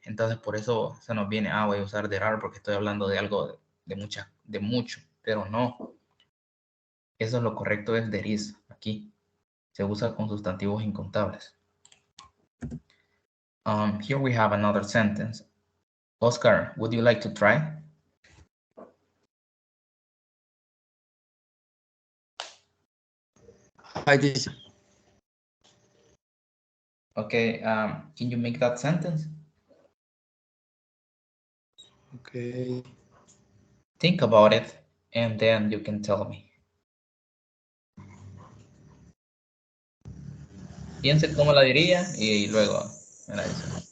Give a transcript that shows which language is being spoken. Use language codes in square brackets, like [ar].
[es] Entonces por eso se nos viene, voy a usar there are porque estoy hablando de algo de mucho, pero no. Eso es lo correcto, es there is aquí. Se usa con sustantivos incontables. [en] Here we have another sentence. Oscar, would you like to try? I did. Okay, can you make that sentence? Okay. Think about it, and then you can tell me. [es] Piense cómo la diría y luego me la dice.